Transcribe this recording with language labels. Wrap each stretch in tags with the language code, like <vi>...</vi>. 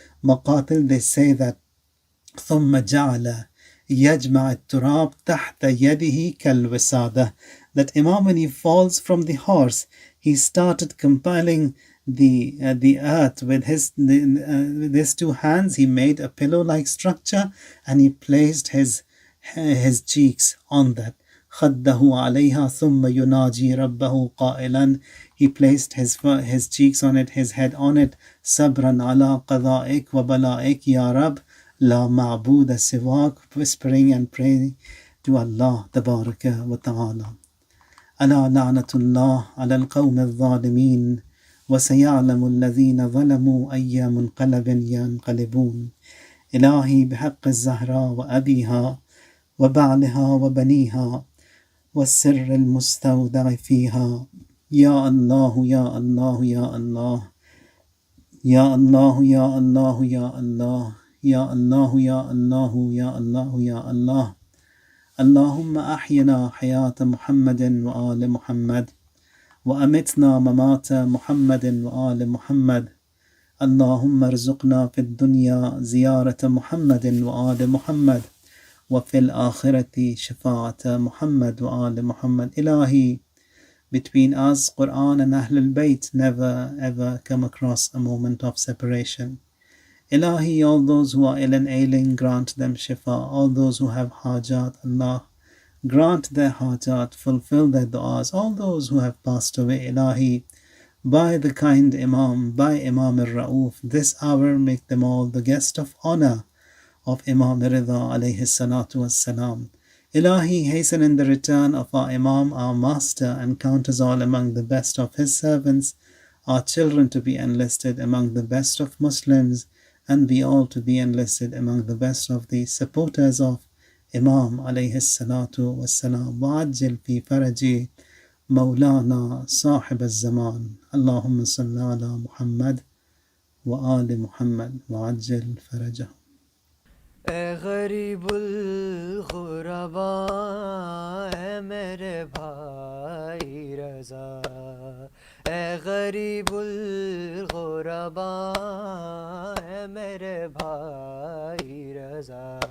<en>Maqatil, they say that</en> <ar>ثم جعل يجمع التراب تحت يده كالوسادة,</ar> <en>that Imam, when he falls from the horse, he started compiling the earth with his two hands. He made a pillow-like structure and he placed his cheeks on that.</en> <ar>خده عليها ثم يناجي ربه قائلا,</ar> <en>he placed his cheeks on it, his head on it.</en> <ar>صبرا على قضائك وبلائك يا رب لا معبود سواك,</ar> <en>whispering and praying to Allah tabaraka wa ta'ala.</en> <ar>ألا لعنة الله على القوم الظالمين وسيعلم الذين ظلموا أي منقلب ينقلبون. إلهي بحق الزهراء وأبيها وبعلها وبنيها والسر المستودع فيها. يا الله يا الله يا الله يا الله يا الله يا الله يا الله يا الله يا الله يا الله. اللهم أحينا حياة محمد وآل محمد وأمتنا ممات محمد وآل محمد. اللهم ارزقنا في الدنيا زيارة محمد وآل محمد وفي الآخرة شفاعة محمد وآل محمد.</ar> <en>Ilahi, between us, Quran and Ahlul Bayt never ever come across a moment of separation. Ilahi, all those who are ill and ailing, grant them shifa. All those who have hajat, Allah, grant their hajat, fulfill their du'as. All those who have passed away, Ilahi, by the kind Imam, by Imam al-Ra'uf, this hour make them all the guest of honor of Imam Reza alayhi salatu wassalam. Ilahi, hasten in the return of our Imam, our master, and count us all among the best of his servants, our children to be enlisted among the best of Muslims, and we all to be enlisted among the best of the supporters of Imam alayhi salatu wassalam.</en> <ar>وعجل في فرج مولانا صاحب الزمان. اللهم صل على محمد وآل محمد وعجل فرجه.</ar> <ur>اے غریب الغربا اے میرے بھائی رضا, اے غریب الغربا اے میرے بھائی رضا,</ur>